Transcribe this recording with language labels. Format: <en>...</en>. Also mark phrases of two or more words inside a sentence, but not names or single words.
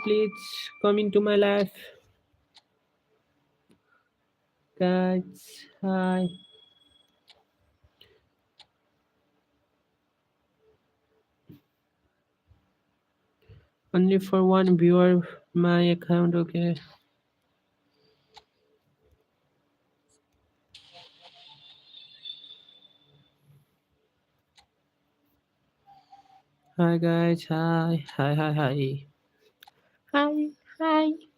<en>Please come into my life. Guys, hi. Only for one viewer, my account, okay? Hi guys, hi. Hi, hi, hi. Hi, hi.</en>